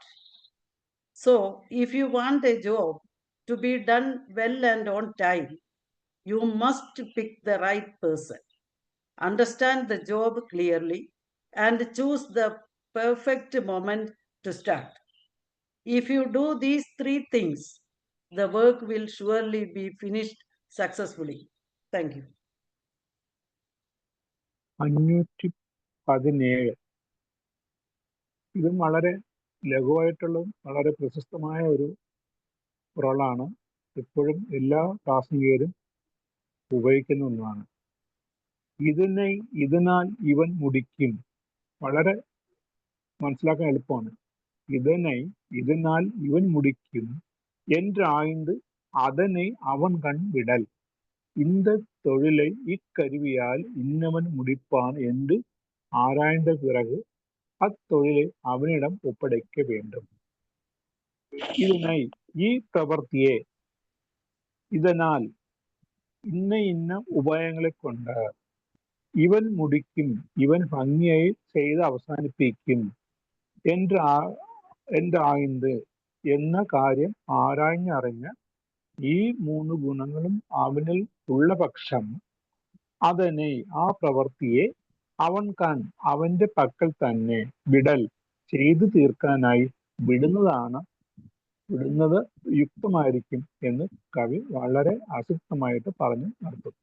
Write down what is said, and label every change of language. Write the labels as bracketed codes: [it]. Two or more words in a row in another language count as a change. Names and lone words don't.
[en] So, if you want a job to be done well and on time, you must pick the right person, understand the job clearly, and choose the perfect moment to start. If you do these 3 things, the work will surely be finished successfully. Thank you. [ml] 517 ഇതും വളരെ ലഘുവായിട്ടുള്ളതും വളരെ പ്രശസ്തമായ ഒരു റോളാണ്. എപ്പോഴും എല്ലാ പ്രാസംഗികരും ഉപയോഗിക്കുന്ന ഒന്നാണ്. [ta] இதனால் இவன் முடிக்கும். [ml] വളരെ മനസ്സിലാക്കാൻ എളുപ്പമാണ്. [ta] இதனால் இவன் முடிக்கும் என்று ஆய்ந்து அதனை அவன் கண் விடல். இந்த தொழிலை இக்கருவியால் இன்னவன் முடிப்பான் என்று ஆராய்ந்த பிறகு அத்தொழிலை அவனிடம் ஒப்படைக்க வேண்டும். [ml] ഈ പ്രവൃത്തിയെ இதனால் ഇന്ന ഉപായങ്ങളെ കൊണ്ട് ഇവൻ മുടിക്കും, ഇവൻ ഭംഗിയായി ചെയ്ത് അവസാനിപ്പിക്കും ആയ്ந்து എന്ന കാര്യം ആരാഞ്ഞറിഞ്ഞ് ഈ 3 ഗുണങ്ങളും അവനിൽ ഉള്ള പക്ഷം അതിനെ ആ പ്രവൃത്തിയെ അവന്റെ പക്കൽ തന്നെ വിടൽ ചെയ്തു തീർക്കാനായി വിടുന്നത് യുക്തമായിരിക്കും എന്ന് കവി വളരെ അസിക്തമായിട്ട് പറഞ്ഞു നടത്തുന്നു.